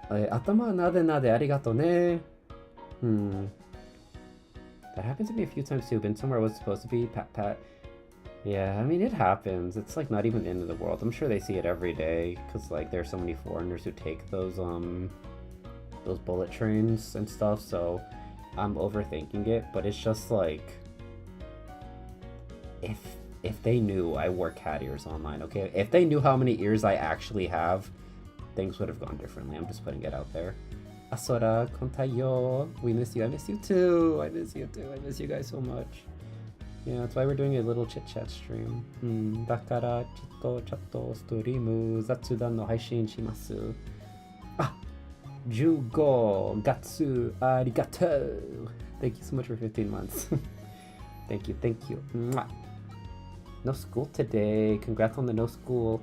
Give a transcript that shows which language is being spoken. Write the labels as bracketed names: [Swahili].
[Japanese] 頭なでなでありがとね. [English] That happened to me a few times too. Been somewhere I wasn't supposed to be. Pat pat. Yeah, I mean, it happens. It's like not even the end of the world. I'm sure they see it every day because like there's so many foreigners who take those bullet trains and stuff. So I'm overthinking it, but it's just like if they knew I wore cat ears online, okay? If they knew how many ears I actually have, things would have gone differently. I'm just putting it out there. Asora, kontayo. We miss you. I miss you too. I miss you too. I miss you guys so much. Yeah, that's why we're doing a little chit-chat stream. [Japanese] だからちょっとチャットストリーム雑談の配信します。あ、15月ありがとう. [English] Thank you so much for 15 months. Thank you, thank you. Mwah. No school today. Congrats on the no school.